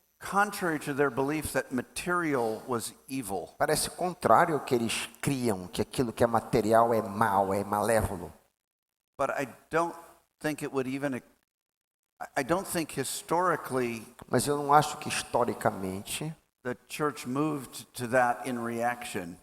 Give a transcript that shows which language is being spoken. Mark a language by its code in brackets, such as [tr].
[en] contrary to their belief that material was evil. [pt] contrário ao que eles criam, que aquilo que é material é mal, é malévolo. [en] But I don't think it would even, I don't think historically [pt] Mas eu não acho que historicamente [en] the church moved to that in reaction.